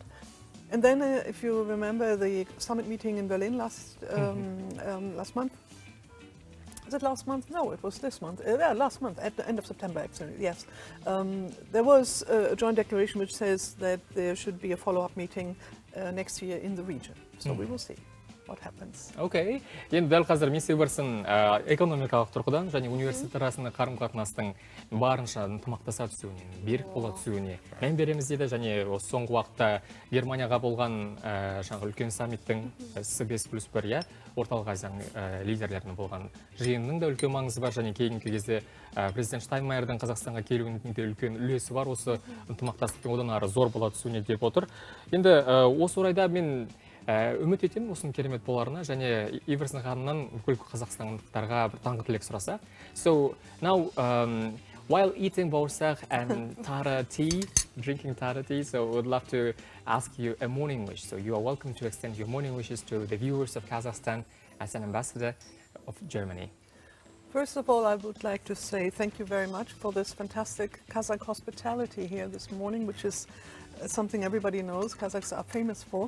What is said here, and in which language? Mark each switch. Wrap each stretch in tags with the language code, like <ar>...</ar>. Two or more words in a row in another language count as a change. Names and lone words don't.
<en>And then, if you remember the summit meeting in Berlin last month, was it last month? No, it was this month. Last month, at the end of September, actually, yes. There was a joint declaration which says that there should be a follow-up meeting next year in the region. So we will see. what happens.</en> <kk>Окей. Енді дәл қазір мен себерсін экономикалық тұрғыдан және университет арасында қарым-қатынастың барынша ынтымақтаса түсуіне, берік бола түсуіне мән береміз деді, және осы соңғы уақытта Германияға болған жаңағы үлкен саммиттің С5+1 орталық Азияның лидерлерінің болған жиынның да үлкен маңызы бар, және кейінгі кезде президент Штайнмайердің Қазақстанға келуінің де үлкен үлесі бар, осы ынтымақтастықтың одан ары зор бола түсуіне деп отыр. Енді осы орайда мен үміт етемін осының керемет боларына, және Иверсін ханымнан бүкіл қазақстандықтарға бір таңғы тілек сұраса.</kk> <en>So now, while eating бауырсақ and tara tea, drinking tara tea, so I would love to ask you a morning wish. So you are welcome to extend your morning wishes to the viewers of Kazakhstan as an ambassador of Germany. First of all, I would like to say thank you very much for this fantastic Kazakh hospitality here this morning, which is something everybody knows Kazakhs are famous for.</en>